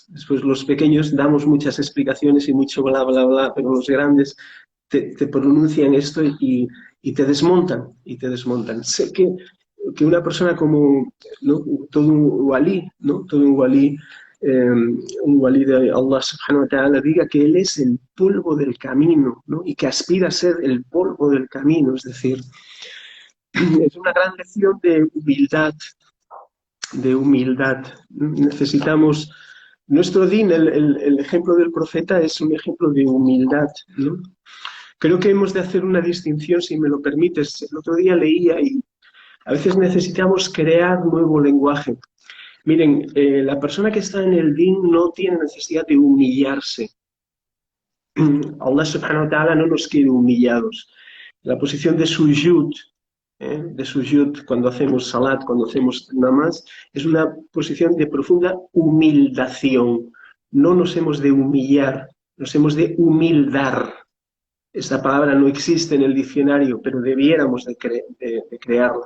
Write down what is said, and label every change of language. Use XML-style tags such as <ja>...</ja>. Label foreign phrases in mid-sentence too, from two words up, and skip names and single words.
<es>Después los pequeños damos muchas explicaciones y mucho bla, bla, bla, pero los grandes te pronuncian esto y te desmontan, Sé que una persona como, ¿no? Todo un walí, ¿no? Todo un walí de</es> <ar>الله سبحانه وتعالى</ar> <es>diga que él es el polvo del camino, ¿no? Y que aspira a ser el polvo del camino, es decir, es una gran lección de humildad. Necesitamos, nuestro din, el ejemplo del profeta es un ejemplo de humildad, ¿no? Creo que hemos de hacer una distinción, si me lo permites. El otro día leía y a veces necesitamos crear nuevo lenguaje. Miren, la persona que está en el din no tiene necesidad de humillarse.</es> <ar>الله سبحانه وتعالى</ar> <es>no nos quiere humillados. La posición de sujud, cuando hacemos salat, cuando hacemos namaz, es una posición de profunda humildación. No nos hemos de humillar, nos hemos de humildar. Esta palabra no existe en el diccionario, pero debiéramos de crearla.</es>